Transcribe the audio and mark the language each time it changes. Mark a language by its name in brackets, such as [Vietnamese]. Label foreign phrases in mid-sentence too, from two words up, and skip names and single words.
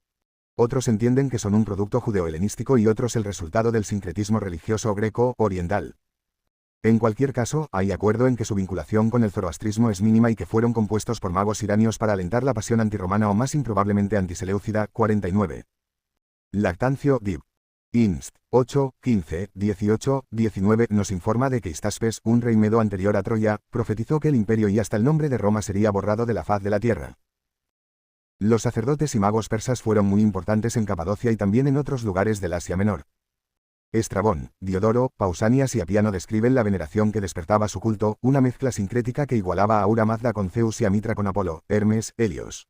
[Spanish] Otros entienden que son un producto judeo-helenístico y otros el resultado del sincretismo religioso greco-oriental. En cualquier caso, hay acuerdo en que su vinculación con el zoroastrismo es mínima y que fueron compuestos por magos iranios para alentar la pasión antirromana o más improbablemente antiseleucida. 49. Lactancio, Dib. Inst. 8, 15, 18, 19 nos informa de que Histaspes, un rey medo anterior a Troya, profetizó que el imperio y hasta el nombre de Roma sería borrado de la faz de la tierra. Los sacerdotes y magos persas fueron muy importantes en Capadocia y también en otros lugares del Asia Menor. Estrabón, Diodoro, Pausanias y Apiano describen la veneración que despertaba su culto, una mezcla sincrética que igualaba a Aura Mazda con Zeus y a Mitra con Apolo, Hermes, Helios.